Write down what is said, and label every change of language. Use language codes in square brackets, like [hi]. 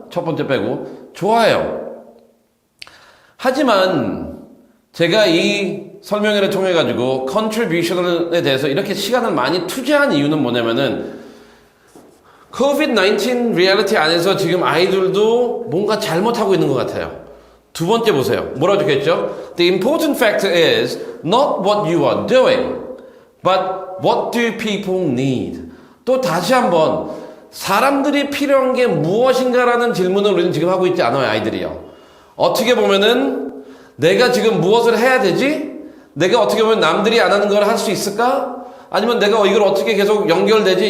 [ko] 첫 번째 빼고. 좋아요. 하지만 제가 이 설명회를 통해 가지고 contribution에 대해서 이렇게 시간을 많이 투자한 이유는 뭐냐면은 COVID-19 리얼리티 안에서 지금 아이들도 뭔가 잘못하고 있는 것 같아요. 두 번째 보세요. 뭐라고 적혀있죠? [en] The important factor is not what you are doing, but what do people need? [ko] 또 다시 한번 사람들이 필요한 게 무엇인가라는 질문을 우리는 지금 하고 있지 않아요, 아이들이요. 어떻게 보면은 내가 지금 무엇을 해야 되지? 내가 어떻게 보면 남들이 안 하는 걸 할 수 있을까? 아니면 내가 이걸 어떻게 계속 연결되지?